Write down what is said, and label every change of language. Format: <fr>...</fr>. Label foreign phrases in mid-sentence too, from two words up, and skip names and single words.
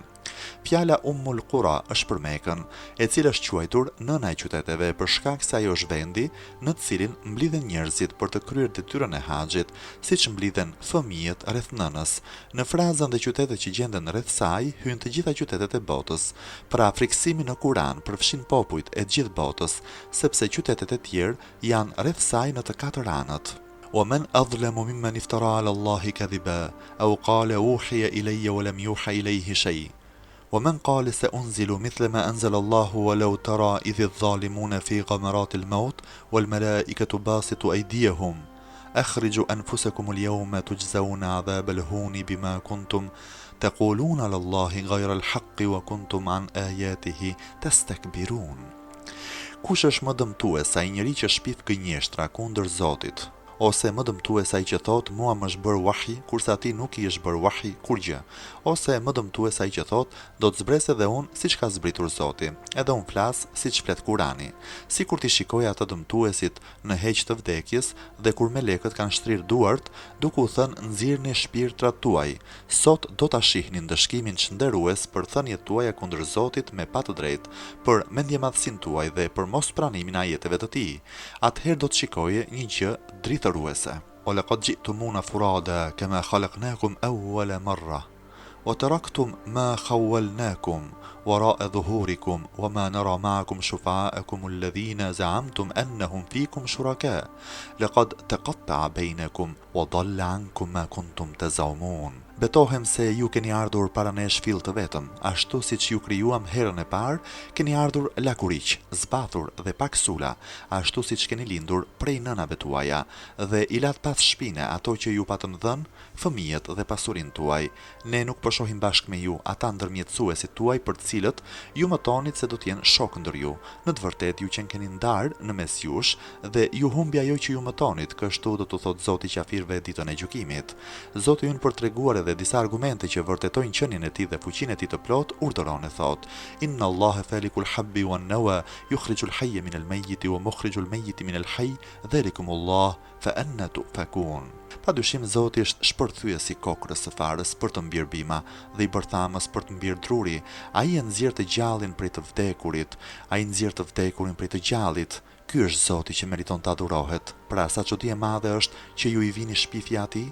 <sq>Fjala Ummul Qura është për Mekën, e cila është quajtur nëna e qyteteve për shkak se ajo është vendi në të cilin mblidhen njerëzit për të kryer detyrën e haxhit, siç mblidhen fëmijët rreth nënës. Në frazën dhe qytetet që gjenden rreth saj hyjnë të gjitha qytetet e botës. Pra friksimi në Kuran përfshin popujt e gjithë botës, sepse qytetet e tjerë janë rreth saj në të katër anët.</sq> <ar>ومن أظلم ممن افترى على الله كذبا أو قال أوحي إلي ولم يوحى إليه شيء ومن قال سأنزل مثل ما أنزل الله ولو ترى إذ الظالمون في غمرات الموت والملائكة باسطوا أيديهم أخرجوا أنفسكم اليوم تجزون عذاب الهون بما كنتم تقولون على الله غير الحق وكنتم عن آياته تستكبرون.</ar> <sq>Kush është më dëmtues ai njeri që shpif gënjeshtra kundër Zotit, ose më dëmtues ai që thot mua më është bërë wahi, kurse atij nuk I është bërë wahi kur gjë, ose më dëmtues ai që thot do të zbres edhe unë siç ka zbritur Zoti, edhe unë flas siç flet Kurani, sikur ti shikoj atë dëmtuesit në heq të vdekjes dhe kur melekët kanë shtrirë duart, duke u thënë nxirrni shpirtrat tuaj, sot do ta shihni ndëshkimin çnderues për thënjet tuaja kundër Zotit me pa të drejtë, për mendjemadhsinë tuaj dhe për mos pranimin e ajeteve të tij. Atëherë do të shikoje një gjë dritëruese.</sq> <ar>وَلَقَدْ جِئْتُمُونَ فُرَادَى كَمَا خَلَقْنَاكُمْ أَوَّلَ مَرَّةٍ وَتَرَكْتُمْ مَا خَوَّلْنَاكُمْ وراء ظهوركم وما نرى معكم شفعاءكم الذين زعمتم أنهم فيكم شركاء لقد تقطع بينكم وضل عنكم ما كنتم تزعمون.</ar> <sq>Betohem se ju keni ardhur para ne shfill të vetëm, ashtu siç ju krijuam herën e parë, keni ardhur lakuriq, zbathur dhe pak sula, ashtu siç keni lindur prej nënave tuaja, dhe I lat pas shpine ato që ju patën dhënë, fëmijët dhe pasurinë tuaj. Ne nuk po shohim bashkë me ju ata ndërmjetësuesit tuaj për të cilët ju mëtonit se do të jenë shok ndër ju. Në të vërtetë ju që keni ndarë në mes jush dhe ju humbi ajo që ju mëtonit, kështu do të thotë Zoti i qafirëve ditën e gjykimit. Zoti ynë për treguar dhe disa argumente që vërtetojnë qenien e tij dhe fuqinë e tij të plot, urdhëron e thot:</sq> <ar>إن الله فالق الحب والنوى يخرج الحي من الميت ومخرج الميت من الحي ذلكم الله فأنى تؤفكون.</ar> <sq>Padyshim Zoti është shpërthyesi i kokrës së farës për të mbir bima dhe i bërthamës për të mbir druri. Ai e nxjerr të gjallin prej të vdekurit, ai nxjerr të vdekurin prej të gjallit. Ky është Zoti që meriton të adurohet. Pra sa çudi e madhe është që ju i vini shpifja atij?</sq>